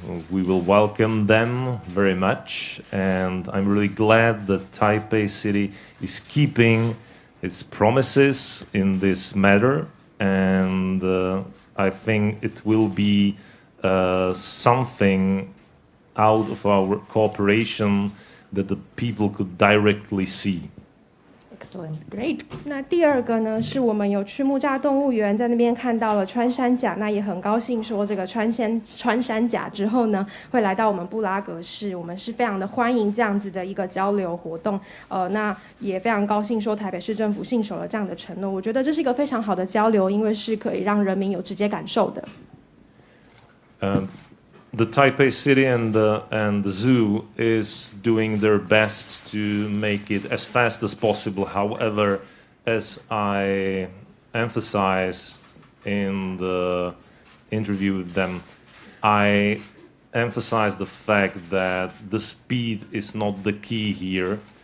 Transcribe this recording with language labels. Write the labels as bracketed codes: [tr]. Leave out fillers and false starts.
[en] We will welcome them very much, and I'm really glad that Taipei City is keeping its promises in this matter, and I think it will be something out of our cooperation that the people could directly see. Excellent, great. [zh] 那第二个呢，是我们有去木栅动物园，在那边看到了穿山甲，那也很高兴说这个穿山甲之后呢，会来到我们布拉格市，我们是非常的欢迎这样子的一个交流活动。那也非常高兴说台北市政府信守了这样的承诺，我觉得这是一个非常好的交流，因为是可以让人民有直接感受的。 [en] The Taipei City and the zoo is doing their best to make it as fast as possible. However, as I emphasized in the interview with them, I emphasized the fact that the speed is not the key here.